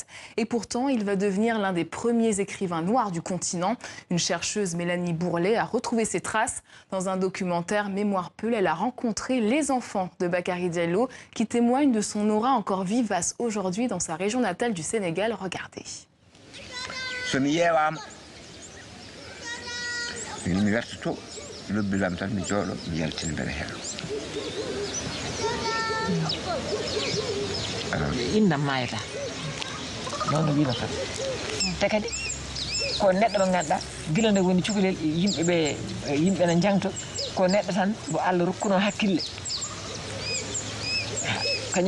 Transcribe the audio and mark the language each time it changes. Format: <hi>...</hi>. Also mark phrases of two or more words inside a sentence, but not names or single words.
<fr>Et pourtant, il va devenir l'un des premiers écrivains noirs du continent. Une chercheuse, Mélanie Bourlet, a retrouvé ses traces. Dans un documentaire Mémoire Peul, elle a rencontré les enfants de Bakary Diallo qui témoignent de son aura encore vivace aujourd'hui dans sa région natale du Sénégal. Regardez.</fr> <ff>mi werta to lobbilam tan mi jooɗo mi yaltina mbeɗa heeɗo innam mayata noon wima tan te kadi ko neɗɗo mo ganduɗa gila nde woni cukalel yimɓe ne jangto ko neɗɗo tan mo Allah rokkuno hakkille kañum</ff>